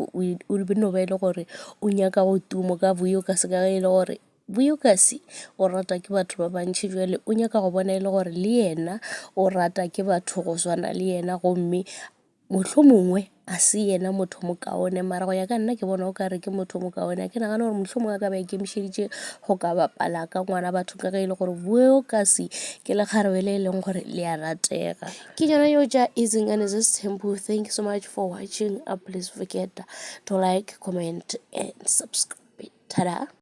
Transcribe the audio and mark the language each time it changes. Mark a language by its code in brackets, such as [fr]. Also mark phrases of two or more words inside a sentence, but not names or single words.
[nso] o no ba e le gore o nyaka go tumo ka Vuyokazi ka ge e le gore Vuyokazi o rata ke batho ba bantši jwale o nyaka go bona e le gore le yena o rata ke batho go swana le yena gomme mohlomongwe a se yena motho mokaone mara go ya ka nna ke bona o ka re ke motho mokaone ke nagana gore mohlomongwe a ka ba ikemišeditše go ka bapala ka ngwana batho ka ge e le gore Vuyokazi ke lekgarebe le e leng gore le a ratega ke yona yo ja Izingane Zestempu. [en] Thank you so much for watching. Please forget to like, comment and subscribe. Ta-da.